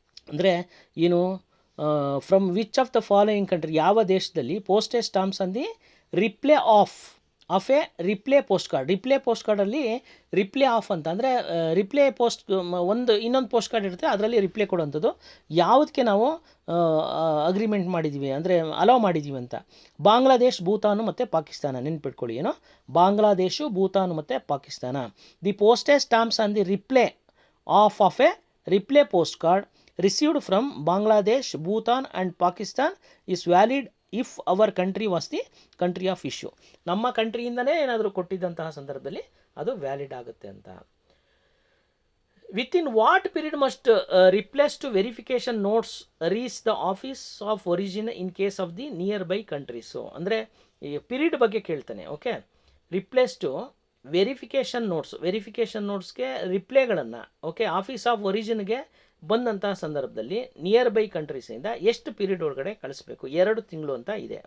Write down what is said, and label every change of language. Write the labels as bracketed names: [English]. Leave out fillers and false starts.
[Kannada] ಅಂದರೆ ಏನು, [English] from which of the following country, [Kannada] ಯಾವ ದೇಶದಲ್ಲಿ ಪೋಸ್ಟೇಜ್ ಸ್ಟಾಂಪ್ಸ್ ಅಂದು replay of A replay post ಕಾರ್ಡಲ್ಲಿ ರಿಪ್ಲೇ ಆಫ್ ಅಂತ ಅಂದರೆ ರಿಪ್ಲೇ ಇನ್ನೊಂದು ಪೋಸ್ಟ್ ಕಾರ್ಡ್ ಇರುತ್ತೆ, ಅದರಲ್ಲಿ ರಿಪ್ಲೇ ಕೊಡುವಂಥದ್ದು. ಯಾವುದಕ್ಕೆ ನಾವು ಅಗ್ರಿಮೆಂಟ್ ಮಾಡಿದ್ದೀವಿ ಅಂದರೆ ಅಲೋ ಮಾಡಿದ್ದೀವಿ ಅಂತ? ಬಾಂಗ್ಲಾದೇಶ್, ಭೂತಾನು ಮತ್ತು ಪಾಕಿಸ್ತಾನ. ನೆನ್ಪಿಟ್ಕೊಳ್ಳಿ, ಏನೋ ಬಾಂಗ್ಲಾದೇಶು, ಭೂತಾನು ಮತ್ತು Pakistan. [English] The postage stamps on the reply of a reply post card received from Bangladesh, Bhutan and Pakistan is valid if our country was the country of issue. [Kannada] ನಮ್ಮ ಕಂಟ್ರಿಯಿಂದನೇ ಏನಾದರೂ ಕೊಟ್ಟಿದ್ದಂತಹ ಸಂದರ್ಭದಲ್ಲಿ ಅದು ವ್ಯಾಲಿಡ್ ಆಗುತ್ತೆ ಅಂತ. [English] Within what period must replace to verification notes reach the office of origin in case of the near by countries? [Kannada] ಅಂದರೆ ಈ period ಬಗ್ಗೆ ಕೇಳ್ತಾನೆ. Okay, replace to verification ನೋಟ್ಸ್ಗೆ ರಿಪ್ಲೇಗಳನ್ನು okay office of ಒರಿಜಿನ್ಗೆ ಬಂದಂತಹ ಸಂದರ್ಭದಲ್ಲಿ ನಿಯರ್ ಬೈ ಕಂಟ್ರೀಸಿಂದ ಎಷ್ಟು period ಒಳಗಡೆ ಕಳಿಸ್ಬೇಕು? 2 ತಿಂಗಳು ಅಂತ ಇದೆ.